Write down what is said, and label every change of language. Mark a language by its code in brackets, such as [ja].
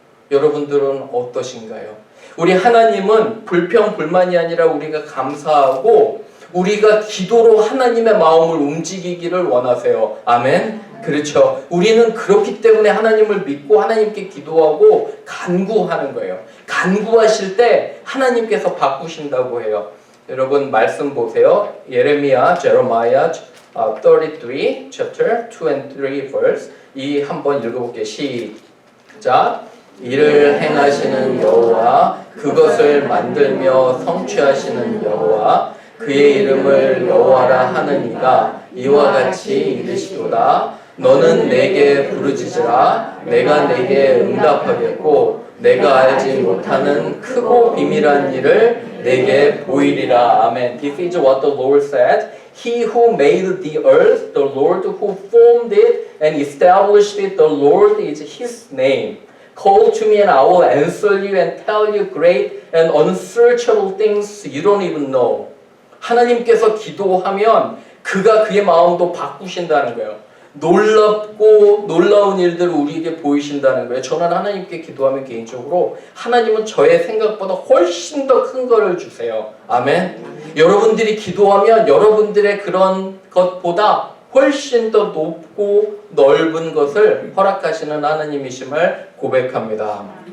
[ko] 여러분들은 어떠신가요? 우리 하나님은 불평, 불만이 아니라 우리가 감사하고 우리가 기도로 하나님의 마음을 움직이기를 원하세요. 아멘? 그렇죠. 우리는 그렇기 때문에 하나님을 믿고 하나님께 기도하고 간구하는 거예요. 간구하실 때 하나님께서 바꾸신다고 해요. 여러분 말씀 보세요. 예레미야, 제레마야 33, [en] chapter 2 and 3 verse. [ko] 이 한번 읽어볼게요. 시작. 이를 행하시는 여호와, 그것을 만들며 성취하시는 여호와, 그의 이름을 여호와라 하는 이가 이와 같이 이르시도다. 너는 내게 부르짖으라. 내가 내게 응답하겠고 내가 알지 못하는 크고 비밀한 일을 내게 보이리라. 아멘. [en] This is what the Lord said. He who made the earth, the Lord who formed it and established it, the Lord is His name. Call to me and I will answer you and tell you great and unsearchable things you don't even know. [ko] 하나님께서 기도하면 그가 그의 마음도 바꾸신다는 거예요. 놀랍고 놀라운 일들을 우리에게 보이신다는 거예요. 저는 하나님께 기도하면 개인적으로 하나님은 저의 생각보다 훨씬 더 큰 거를 주세요. 아멘. 여러분들이 기도하면 여러분들의 그런 것보다 훨씬 더 높고 넓은 것을 허락하시는 하나님이심을 고백합니다.